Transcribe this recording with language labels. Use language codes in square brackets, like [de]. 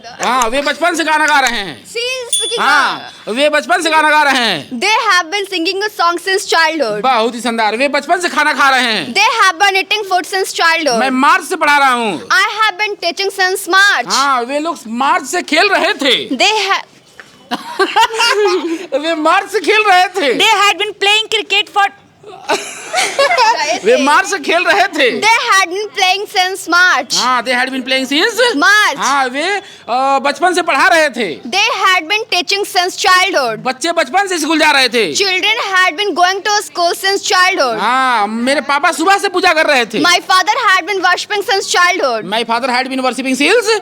[hi] हाँ, वे बचपन से गाना गा रहे हैं। [en] She is speaking. [hi] हाँ, वे बचपन से गाना गा रहे हैं। [en] They have been singing a song since childhood. [hi] बहुत ही शानदार। वे बचपन से खाना खा रहे हैं। [en] They have been eating food since childhood. [hi] मैं मार्च से पढ़ा रहा हूँ। [en] I have been teaching since March. [hi] हाँ, वे लोग मार्च से खेल रहे थे। [en] They have. [hi] वे मार्च से खेल रहे थे। [en] They had been playing cricket for. [hi] वे मार्च से खेल रहे थे। [en] They had been playing since March. हाँ, they had been playing since March. [hi] हाँ, वे बचपन से पढ़ा रहे थे। [en] They had been teaching since childhood. [hi] बच्चे बचपन से स्कूल जा रहे थे। [en] Children had been going to school since childhood. [hi] हाँ, मेरे पापा सुबह से पूजा कर रहे थे। [en] My father had been worshipping since childhood. My father had been worshipping since